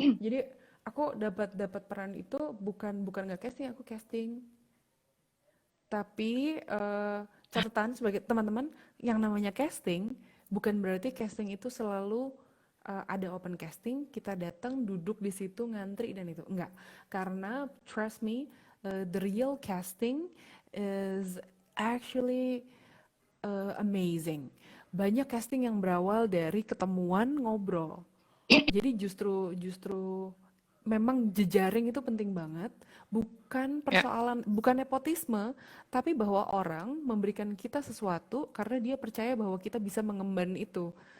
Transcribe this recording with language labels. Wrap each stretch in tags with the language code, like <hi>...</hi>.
<id>Jadi aku dapat dapat peran itu bukan bukan nggak casting, aku casting. Tapi catatan sebagai teman-teman, yang namanya casting bukan berarti casting itu selalu ada open casting, kita datang duduk di situ ngantri dan itu enggak. Karena</id> <en>trust me, the real casting is actually amazing.</en> <id>Banyak casting yang berawal dari ketemuan ngobrol. Jadi justru memang jejaring itu penting banget, bukan Ya, persoalan, bukan nepotisme, tapi bahwa orang memberikan kita sesuatu karena dia percaya bahwa kita bisa mengemban itu.</id>